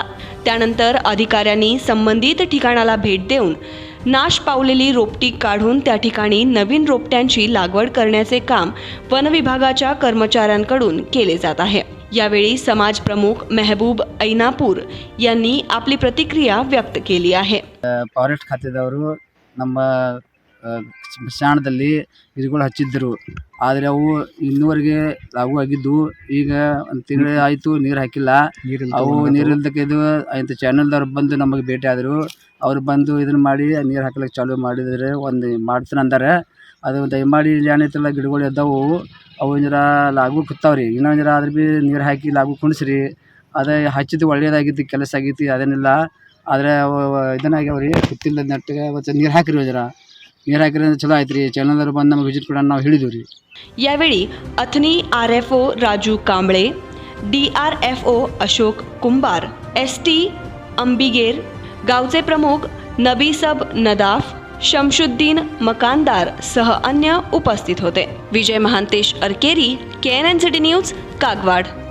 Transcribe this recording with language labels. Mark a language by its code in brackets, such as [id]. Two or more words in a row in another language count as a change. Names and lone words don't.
[mr] त्यानंतर अधिकाऱ्यांनी संबंधित ठिकाणाला भेट देऊन नाश पावलेली रोपटी काढून त्या ठिकाणी नवीन रोपट्यांची लागवड करण्याचे काम वन विभागाच्या कर्मचाऱ्यांकडून केले जात आहे. यावेळी समाज प्रमुख मेहबूब ऐनापूर यांनी आपली प्रतिक्रिया व्यक्त केली आहे. [kn] ಫಾರೆಸ್ಟ್ ಖಾತೆದವರು ನಮ್ಮ ಸ್ಮಶಾನದಲ್ಲಿ ಗಿಡಗಳು ಹಚ್ಚಿದ್ದರು. ಆದರೆ ಅವು ಇನ್ನೂವರೆಗೆ ಲಾಗು ಆಗಿದ್ದು, ಈಗ ಒಂದು ತಿಂಗಳು ಆಯಿತು ನೀರು ಹಾಕಿಲ್ಲ. ಅವು ನೀರಿಲ್ದಕ್ಕೆ ಇದು ಆಯ್ತು. ಚಾನಲ್ದವ್ರು ಬಂದು ನಮಗೆ ಭೇಟಿ ಆದರು. ಅವ್ರು ಬಂದು ಇದನ್ನು ಮಾಡಿ ನೀರು ಹಾಕ್ಲಿಕ್ಕೆ ಚಾಲೂ ಮಾಡಿದರೆ ಒಂದು ಮಾಡ್ತಾನೆ ಅಂತಾರೆ. ಅದು ದಯಮಾಡಿ ಏನೈತಲ್ಲ ಗಿಡಗಳು ಎದ್ದವು, ಅವು ಜರ ಲಾಗು ಕೂತಾವ್ರಿ. ಇನ್ನೊಂದು ಜರ ಅದ್ರ ಭೀ ನೀರು ಹಾಕಿ ಲಾಗು ಕುಣಿಸ್ರಿ. ಅದೇ ಹಚ್ಚಿದ್ದು ಒಳ್ಳೇದಾಗಿತ್ತು, ಕೆಲಸ ಆಗೈತಿ, ಅದೇನಿಲ್ಲ. ಆದರೆ ಅವು ಇದನ್ನಾಗ್ಯಾವ್ರಿ, ಗೊತ್ತಿಲ್ಲ ನೆಟ್ಟಿಗೆ. ಮತ್ತು ನೀರು ಹಾಕಿರಿ, ಜರ ನೀರು ಹಾಕಿರಿ ಅಂದ್ರೆ ಚಲೋ ಆಯ್ತು ರೀ. ಚಾನಲ್ದವ್ರು ಬಂದು ನಮಗೆ ವಿಸಿಟ್ ಕೊಡೋಣ ನಾವು ಹೇಳಿದ್ವಿ ರೀ. [mr] यावेळी अथनी RFO राजू कांबळे, DRFO अशोक कुंभार, ST अंबिगेर, गावचे प्रमुख नबीसब नदाफ, शमशुद्दीन मकानदार सह अन्य उपस्थित होते. विजय महांतेश अरकेरी, KNN सिटी न्यूज, कागवाड.